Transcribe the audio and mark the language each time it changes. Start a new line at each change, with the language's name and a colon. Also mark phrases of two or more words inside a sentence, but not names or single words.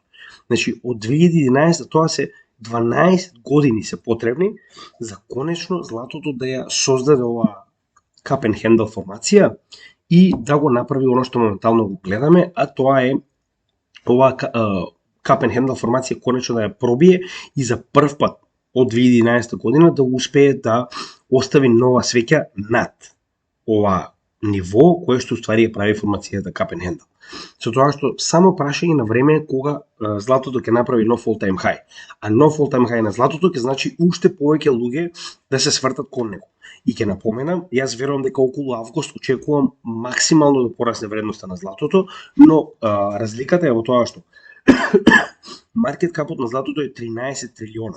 Macedonian: Значи, од 2011 тоа се 12 години се потребни за конечно златото да ја создаде оваа
English: Cup and Handle
Macedonian: формација и да го направи оно што моментално го гледаме, а тоа е оваа
English: Cup and Handle
Macedonian: формација конечно да ја пробие и за прв пат од 2011 година да успее да остави нова свеќа над ова ниво кое што уствари ја прави формацијата
English: Cup and Handle.
Macedonian: Со тоа што само прашање на време кога златото ќе направи нов
English: all-time high.
Macedonian: А нов
English: all-time high
Macedonian: на златото ќе значи уште повеќе луѓе да се свртат кон него. И ќе напоменам, јас верувам дека околу август очекувам максимално да порасне вредноста на златото, но разликата е во тоа што маркет капот на златото е 13 трилиона.